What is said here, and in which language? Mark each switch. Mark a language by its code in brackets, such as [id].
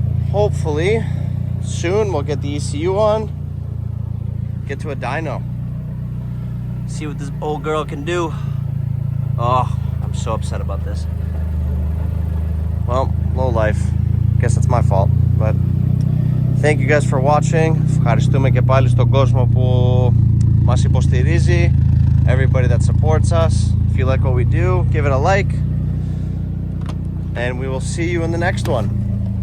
[en] Hopefully, soon we'll get the ECU on, get to a dyno. See what this old girl can do. Oh, I'm so upset about this. Well, low life. Guess it's my fault. But thank you guys for watching. [el] Ευχαριστούμε και πάλι στον κόσμο που μας υποστηρίζει. [en] Everybody that supports us. If you like what we do, give it a like. And we will see you in the next one.